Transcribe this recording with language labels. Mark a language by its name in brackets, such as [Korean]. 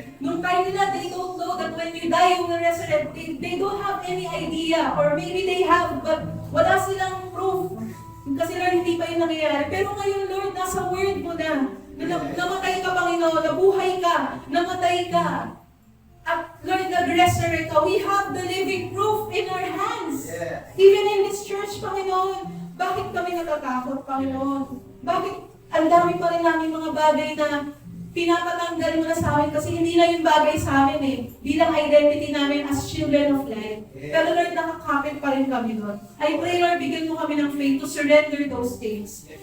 [English] Nung time nila, they don't know that when you die, you will resurrect. They don't have any idea, or maybe they have, but [Filipino] wala silang proof. Kasi, Lord, hindi pa yung nangyayari. Pero ngayon, Lord, nasa word mo na. Namatay ka, Panginoon, nabuhay ka, namatay ka. At, Lord, nag-resurrect ka. [English] We have the living proof in our hands. Even in this church, [Filipino] Panginoon, bakit kami natatakot, Panginoon? Bakit ang dami pa rin namin mga bagay na pinapatanggal mo na sa amin kasi hindi na yung bagay sa amin eh. Bilang identity namin [English] as children of light. [Filipino] Pero Lord, nakakapit pa rin kami doon. [English] I pray, Lord, [Filipino] bigyan mo kami ng [English] faith to surrender those things.